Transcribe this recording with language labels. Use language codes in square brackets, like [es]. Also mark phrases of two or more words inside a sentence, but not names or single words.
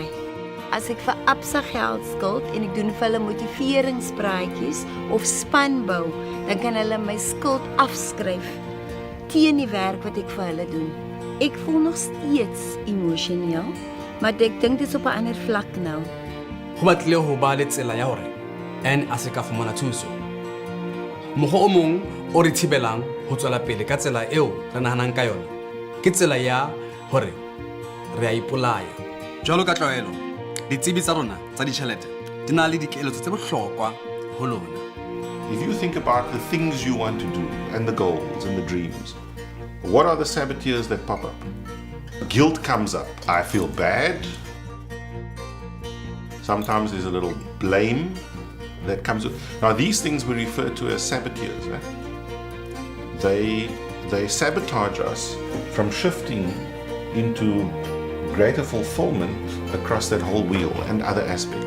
[af] As ek vir Absa geld skuld en ek doen vir hulle motiveringspraatjies of spanbou, dan kan hulle my skuld afskryf teen die werk wat ek vir hulle doen. Ek voel nog steeds emosioneel, maar ek dink dit is op 'n ander vlak nou. [st] Ho batlile ho ba le tsela ya hore en a se ka fumana thuso. Mokgwa o mong o re thibelang ho tswela pele ka tsela eo re nahanang ka yona ke tsela ya hore re a ipolaya. Jwalo ka tlwaelo, ditsebi tsa rona tsa ditjhelete di na le dikeletso tse bohlokwa ho lona. [en] If you think about the things you want to do and the goals and the dreams, what are the saboteurs that pop up? Guilt comes up. I feel bad. Sometimes there's a little blame that comes up. Now these things we refer to as saboteurs. They sabotage us from shifting into greater fulfillment across that whole wheel and other aspects.